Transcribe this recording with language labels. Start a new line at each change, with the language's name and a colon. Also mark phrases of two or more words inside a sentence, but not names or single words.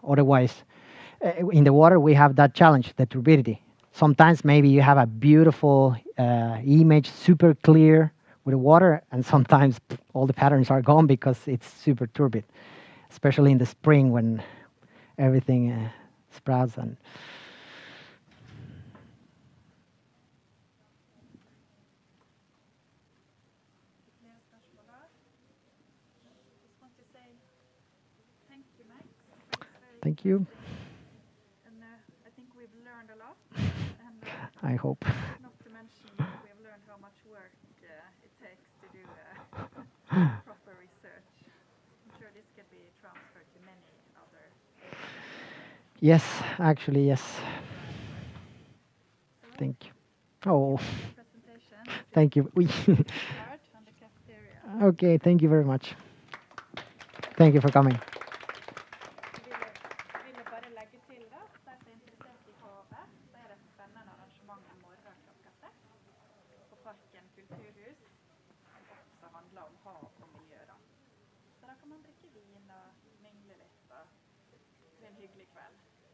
English: Otherwise, in the water, we have that challenge, the turbidity. Sometimes maybe you have a beautiful image, super clear with the water, and sometimes all the patterns are gone because it's super turbid, especially in the spring when everything sprouts. And
Norwegian: Fler spørsmål da?
English: Just want to say thank you, Max, for this very thank you. interesting, and I think we've learned a lot, and I hope. not to mention we've learned how much work it takes to do proper research. I'm sure this can be transferred to many other areas. Yes, actually, yes. So Thank you. Oh, presentation. thank you. Start on the cafeteria. Okay, thank you very much. Thank you for coming.
Norwegian: Ville bare legge til da, at de som er interessert i havet, så er det et spennende arrangement i morgen klokka 6 på Parken kulturhus, som også handler om hav og miljø da. Så da kan man drikke vin og mingle litt, og det blir en hyggelig kveld.